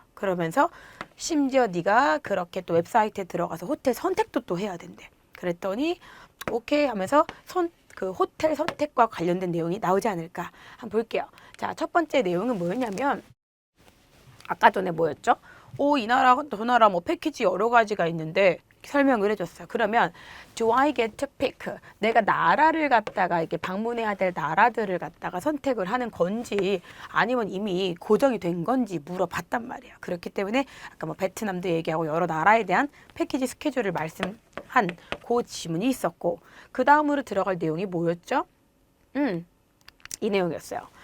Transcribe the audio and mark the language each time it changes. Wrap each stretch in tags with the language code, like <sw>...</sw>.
<ko>그러면서 심지어 네가 그렇게 또 웹사이트에 들어가서 호텔 선택도 또 해야 된대. 그랬더니 오케이 하면서 그 호텔 선택과 관련된 내용이 나오지 않을까 한번 볼게요. 자, 첫 번째 내용은 뭐였냐면 아까 전에 뭐였죠? 이 나라 저 나라 뭐 패키지 여러 가지가 있는데 설명을 해줬어요. 그러면</ko> <en>do I get to pick?</en> <ko>내가 나라를 갖다가 이렇게 방문해야 될 나라들을 갖다가 선택을 하는 건지 아니면 이미 고정이 된 건지 물어봤단 말이에요. 그렇기 때문에 아까 뭐 베트남도 얘기하고 여러 나라에 대한 패키지 스케줄을 말씀한 그 지문이 있었고 그 다음으로 들어갈 내용이 뭐였죠? 이 내용이었어요.</ko>